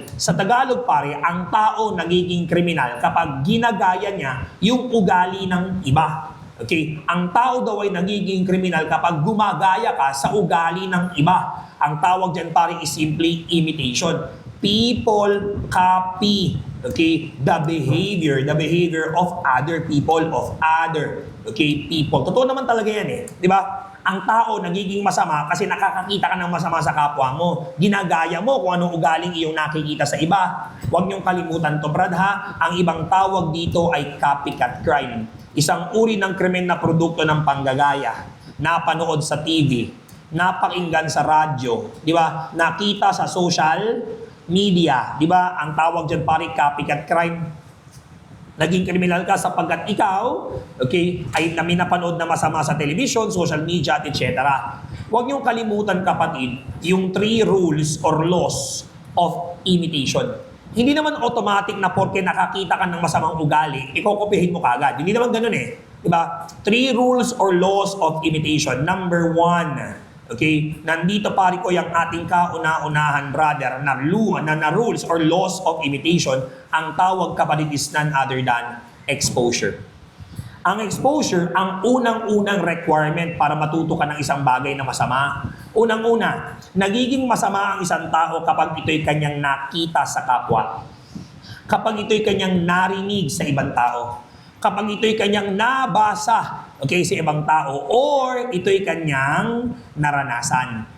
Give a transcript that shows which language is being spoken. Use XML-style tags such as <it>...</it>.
<tl>Sa Tagalog, pare, ang tao nagiging kriminal kapag ginagaya niya yung ugali ng iba. Okay? Ang tao daw ay nagiging kriminal kapag gumagaya ka sa ugali ng iba. Ang tawag dyan, pare,</tl> <en>is simply imitation. People copy, okay, the behavior of other people, okay, people.</en> <tl>Totoo naman talaga yan eh, di ba? Ang tao nagiging masama kasi nakakakita ka ng masama sa kapwa mo. Ginagaya mo kung anong ugaling iyong nakikita sa iba. Huwag niyong kalimutan to, Brad, ha? Ang ibang tawag dito ay copycat crime. Isang uri ng krimen na produkto ng panggagaya, napanood sa TV, napakinggan sa radyo, di ba? Nakita sa social media, di ba? Ang tawag dyan, pare, copycat crime. Naging kriminal ka sapagkat ikaw, okay, ay napanood na masama sa television, social media, etc. Huwag niyong kalimutan, kapatid, yung</tl> <en>3 rules or laws of imitation.</en> <tl>Hindi naman automatic na porke nakakita ka ng masamang ugali, ikokopihin mo kagad. Hindi naman ganun eh. Diba?</tl> <en>3 rules or laws of imitation. Number 1, okay,</en> <tl>nandito, pare ko, yung ating kauna-unahan,</tl> <en>brother, na rules or laws of imitation.</en> <tl>Ang tawag, kapatid,</tl> <en>is none other than exposure.</en> <tl>Ang exposure, ang unang-unang requirement para matuto ka ng isang bagay na masama. Unang-una, nagiging masama ang isang tao kapag ito'y kanyang nakita sa kapwa. Kapag ito'y kanyang narinig sa ibang tao. Kapag ito'y kanyang nabasa, okay, sa ibang tao, or ito'y kanyang naranasan.</tl>